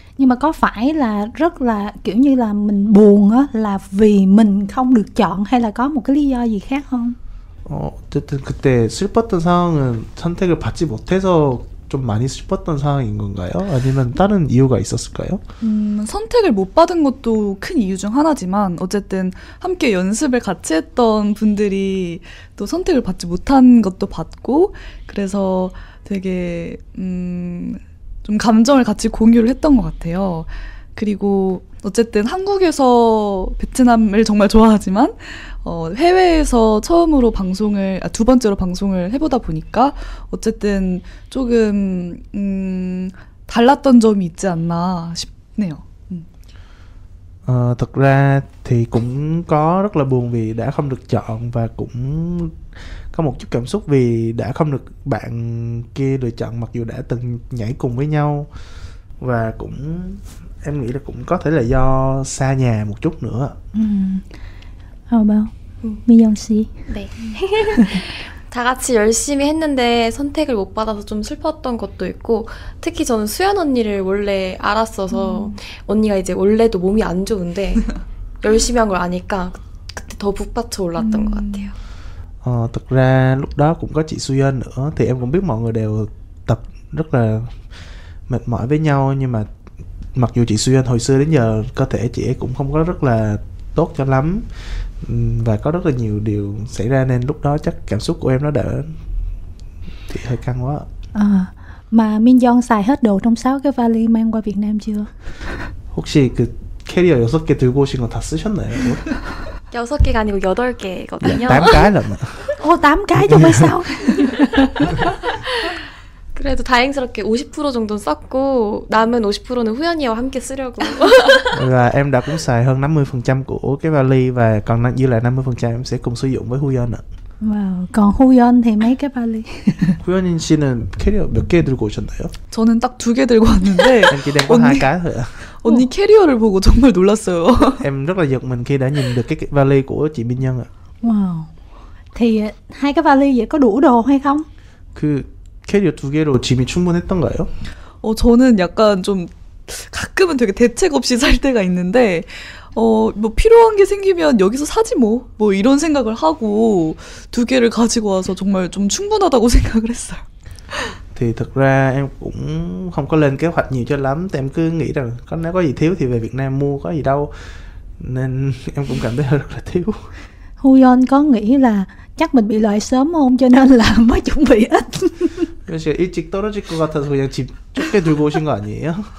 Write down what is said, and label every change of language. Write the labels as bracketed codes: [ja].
[vi] Nhưng mà có phải là rất là kiểu như là mình buồn là vì mình không được chọn hay là có một cái lý do gì khác không? [ko] 어쨌든 그때 슬펐던 상황은 선택을 받지 못해서 좀 많이 슬펐던 상황인 건가요? 아니면 다른 이유가 있었을까요? 선택을 못 받은 것도 큰 이유 중 하나지만 어쨌든 함께 연습을 같이 했던 분들이 또 선택을 받지 못한 것도 받고 그래서 되게 좀 감정을 같이 공유를 했던 것 같아요. 그리고 어쨌든 한국에서 베트남을 정말 좋아하지만 해외에서 처음으로 두 번째로 방송을 해보다 보니까 어쨌든 조금 달랐던 점이 있지 않나 싶네요. [vi] Thật ra thì cũng có rất là buồn vì đã không được chọn, và cũng có một chút cảm xúc vì đã không được bạn kia lựa chọn mặc dù đã từng nhảy cùng với nhau. Và cũng em nghĩ là cũng có thể là do xa nhà một chút nữa. [en] How about 미영 씨? [ko] 네. 다 같이 열심히 했는데 선택을 못 받아서 좀 슬펐던 것도 있고, 특히 저는 수연 언니를 원래 알았어서 언니가 이제 원래도 몸이 안 좋은데 열심히 한 걸 아니까 그때 더 북받쳐 올랐던 것 같아요. [vi] Thực ra lúc đó cũng có chị Suyeon nữa, thì em cũng biết mọi người đều tập rất là mệt mỏi với nhau, nhưng mà mặc dù chị Suyeon hồi xưa đến giờ cơ thể chị ấy cũng không có rất là tốt cho lắm, và có rất là nhiều điều xảy ra nên lúc đó chắc cảm xúc của em nó đỡ thì hơi căng quá. Mà Min Young xài hết đồ trong 6 cái vali mang qua Việt Nam chưa? [ko] 혹시 그 캐리어 6개 들고 오신 거 다 쓰셨나요? 6개가 아니고 8개거든요. [vi] 8cái lận. 8 cái cho mấy sao? [ko] 그래도 다행스럽게 50% 정도는 썼고 남은 50%는 후연이와 함께 쓰려고. [vi] Và em đã cũng xài hơn 50% của cái vali, và còn dư lại 50% em sẽ cùng sử dụng với Huyeon ạ. Wow. Còn Huyeon thì mấy cái vali? [ko] Huyeon 씨는 캐리어 몇 개 들고 오셨나요? 저는 딱 2개 들고 왔는데 [vi] Em chỉ đem có 2 cái thôi ạ. [ko] 언니 캐리어를 보고 정말 놀랐어요. [vi] Em rất là giật mình khi đã nhìn được cái vali của chị Min Young ạ. Wow. Thì 2 cái vali vậy có đủ đồ hay không? [ko] 그 캐리어 2개로 짐이 충분했던가요? 저는 약간 좀 가끔은 되게 대책 없이 살 때가 있는데 뭐 필요한 게 생기면 여기서 사지 뭐 이런 생각을 하고 2개를 가지고 와서 정말 좀 충분하다고 생각을 했어요. [vi] Thì thực ra em cũng không có lên kế hoạch nhiều cho lắm, tại em cứ nghĩ rằng nếu có gì thiếu thì về Việt Nam mua, có gì đâu, nên em cũng cảm thấy hơi rất là thiếu. Huyeon có nghĩ là chắc mình bị loại sớm không, cho nên là mới chuẩn bị ít. [ko] 제가 일찍 떨어질 것 같아서 그냥 집 좁게 들고 오신 거 아니에요?